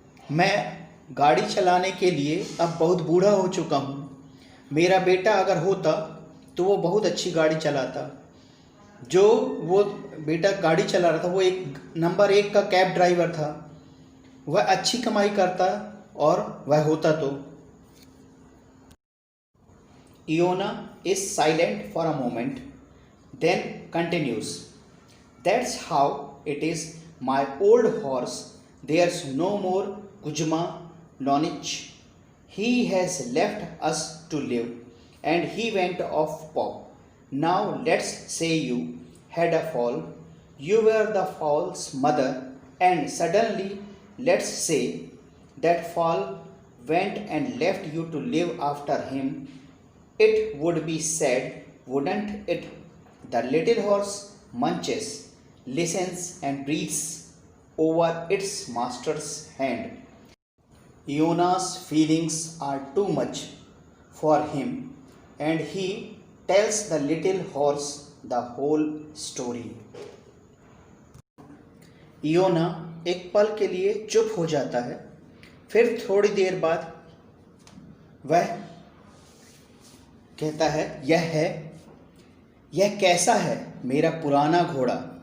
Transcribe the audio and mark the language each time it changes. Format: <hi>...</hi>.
<hi>मैं गाड़ी चलाने के लिए अब बहुत बूढ़ा हो चुका हूँ। मेरा बेटा अगर होता तो वो बहुत अच्छी गाड़ी चलाता। जो वो बेटा गाड़ी चला रहा था वो नंबर 1 का कैब ड्राइवर था। वह अच्छी कमाई करता और वह होता तो।</hi> <en>Iona is silent for a moment, then continues. That's how it is, my old horse. There's no more Kuzma Lonich. He has left us to live, and he went off pop. Now let's say you had a fall. You were the fall's mother, and suddenly, let's say, that fall went and left you to live after him. It would be sad, wouldn't it? The little horse munches, listens, and breathes over its master's hand. Iona's feelings are too much for him, and he tells the little horse the whole story.</en> <hi>इयोना एक पल के लिए चुप हो जाता है। फिर थोड़ी देर बाद वह कहता है, यह कैसा है मेरा पुराना घोड़ा।</hi>